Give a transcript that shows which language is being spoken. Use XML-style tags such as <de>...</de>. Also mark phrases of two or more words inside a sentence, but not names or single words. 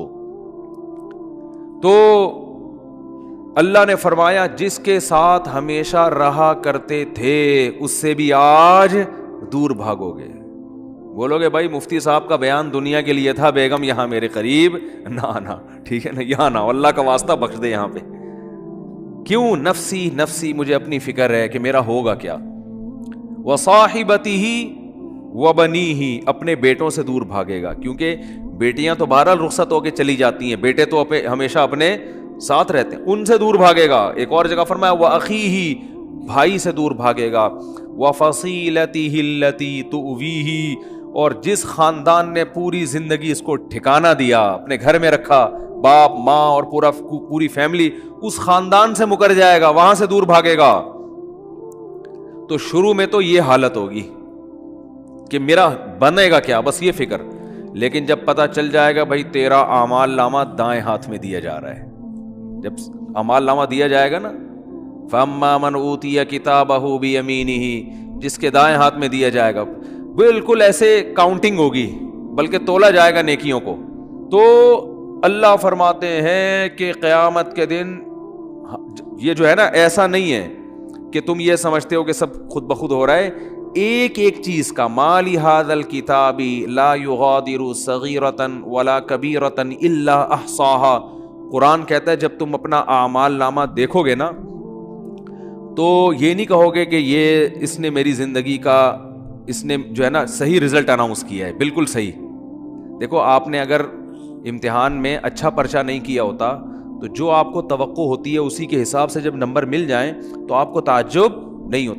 <ur>تو اللہ نے فرمایا جس کے ساتھ ہمیشہ رہا کرتے تھے اس سے بھی آج دور بھاگو گے. بولو گے بھائی مفتی صاحب کا بیان دنیا کے لیے تھا، بیگم یہاں میرے قریب نا نا، ٹھیک ہے نا، یہاں نا، اللہ کا واسطہ بخش دے یہاں پے. کیوں? نفسی نفسی، مجھے اپنی فکر ہے کہ میرا ہوگا کیا.</ur> <ar>وصاحبته وبنيه,</ar> <ur>اپنے بیٹوں سے دور بھاگے گا، کیونکہ بیٹیاں تو بہرحال رخصت ہو کے چلی جاتی ہیں، بیٹے تو ہمیشہ اپنے ساتھ رہتے ہیں، ان سے دور بھاگے گا. ایک اور جگہ فرمایا</ur> <ar>وأخيه,</ar> <ur>بھائی سے دور بھاگے گا.</ur> <ar>وفصيلته التي تؤويه,</ar> <ur>اور جس خاندان نے پوری زندگی اس کو ٹھکانہ دیا، اپنے گھر میں رکھا، باپ ماں اور پوری فیملی، اس خاندان سے مکر جائے گا، وہاں سے دور بھاگے گا. تو شروع میں تو یہ حالت ہوگی کہ میرا بنے گا کیا، بس یہ فکر. لیکن جب پتہ چل جائے گا بھائی تیرا اعمال نامہ دائیں ہاتھ میں دیا جا رہا ہے، جب اعمال نامہ دیا جائے گا نا،</ur> <ar>فَأَمَّا مَنْ أُوتِيَ كِتَابَهُ بِيَمِينِهِ،</ar> <ur>جس کے دائیں ہاتھ میں دیا جائے گا، بالکل ایسے کاؤنٹنگ ہوگی، بلکہ تولا جائے گا نیکیوں کو. تو اللہ فرماتے ہیں کہ قیامت کے دن یہ جو ہے نا، ایسا نہیں ہے کہ تم یہ سمجھتے ہو کہ سب خود بخود ہو رہا ہے. ایک ایک چیز کا</ur> <ar>ما لہذا الکتاب لا یغادر صغیرۃ ولا کبیرۃ الا احصاها.</ar> <ur>قرآن کہتا ہے جب تم اپنا اعمال نامہ دیکھو گے نا تو یہ نہیں کہو گے کہ یہ اس نے میری زندگی کا، اس نے جو ہے نا صحیح</ur> <en>result announce</en> <ur>کیا ہے، بالکل صحیح. دیکھو آپ نے اگر امتحان میں اچھا پرچہ نہیں کیا ہوتا تو جو آپ کو توقع ہوتی ہے اسی کے حساب سے جب نمبر مل جائیں تو آپ کو تعجب نہیں ہوتا.</ur>